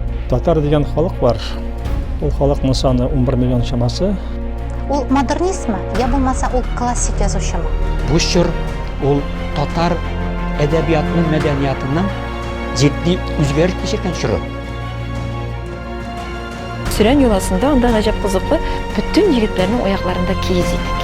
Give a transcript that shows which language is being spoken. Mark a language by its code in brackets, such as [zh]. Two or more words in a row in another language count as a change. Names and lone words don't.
[kk] Татар деген халық бар. Ол халықтың саны 11 миллион шамасы. [tt] Ул модернизмы, я булмаса ул классик язучымы? Бу чор ул татар әдәбиятының, мәдәниятының җитди үзгәреш кичергән чоры. Сүрән юласында анда гаҗәп кызыклы бүтән егетләрнең аякларында киез итек.